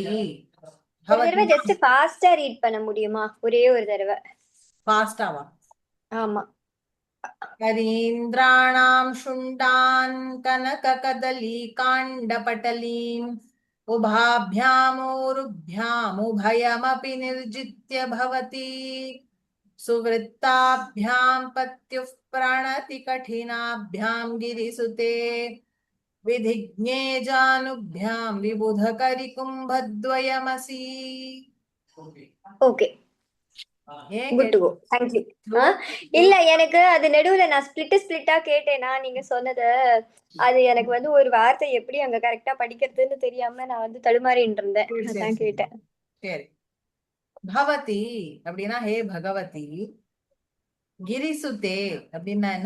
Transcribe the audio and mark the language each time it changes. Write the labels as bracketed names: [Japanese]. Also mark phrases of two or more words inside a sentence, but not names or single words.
[Tamil] ஒரு தடவை [English] just fasta read [Tamil] பண்ண முடியுமா? ஒரே ஒரு தடவை. ஃபாஸ்டாவா? ஆமா. [Sanskrit] करीन्द्राणां शुण्डान् कनक कदली काण्ड पटलीम् உபாभ्यामोरुभ्याम उभयमपि निर्जित्य भवति. सुवृत्ताभ्यां पत्युः प्रणति कठिनाभ्यां गिरिसुते विधिज्ञे जानुभ्यां विबुधकरिकुम्भद्वयमसि. [Tamil] ஓகே, ஏன் [English] good to go. thank you. [Tamil] இல்ல, எனக்கு அது நடுவுல நான் ஸ்பிளிட்டா கேட்டேனா நீங்க சொன்னத. அது எனக்கு ஒரு வார்த்தை எப்படி அங்க கரெக்டா படிக்கிறதுன்னு தெரியாம நான் தடுமாறிட்டு இருந்தேன். அதான் கேட்டேன். சரி. பவதி அப்படின்னா ஹே பகவதி. கிரிசுதே அப்படின்னா என்ன?